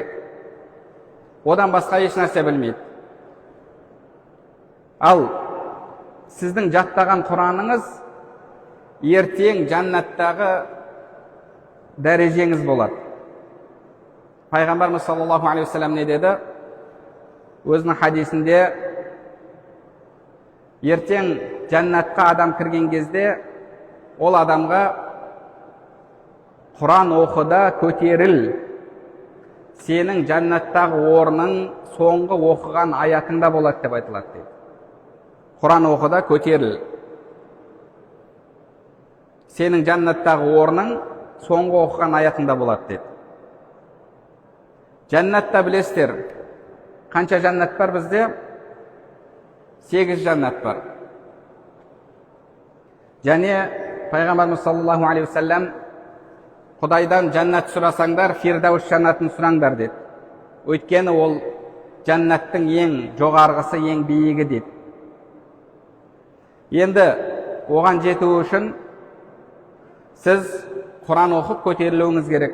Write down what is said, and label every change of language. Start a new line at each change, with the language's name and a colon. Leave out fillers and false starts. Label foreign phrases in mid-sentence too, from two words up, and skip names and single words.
Kazakh: Одан басқа еш нәрсе білмейді. Ал сіздің жаттаған Құраныңыз ертең жәннаттағы дәрежеңіз болады. Пайғамбарымыз
Arabic: صلى الله عليه وسلم
Kazakh: не деді? Өзінің хадисінде, ертең жәннатқа адам кірген кезде, ол адамға Құран оқыда көтеріл, сенің жәннаттағы орның соңғы оқыған аятыңда болады деп айтылады дейді. Құран оқыда көтеріл, сенің жәннаттағы орның соңғы оқыған аятыңда болады дейді. Жәннатта білесіздер, қанша жәннат бар бізде? 8 жәннат бар. Және Пайғамбарымыз
Arabic: صلى الله عليه وسلم,
Kazakh: Құдайдан жәннат сұрасаңдар, Фирдаус жәннатын сұраңдар деді. Өйткені ол жәннаттың ең жоғарғысы, ең биігі дейді. Енді оған жету үшін сіз Құран оқып көтерілуіңіз керек.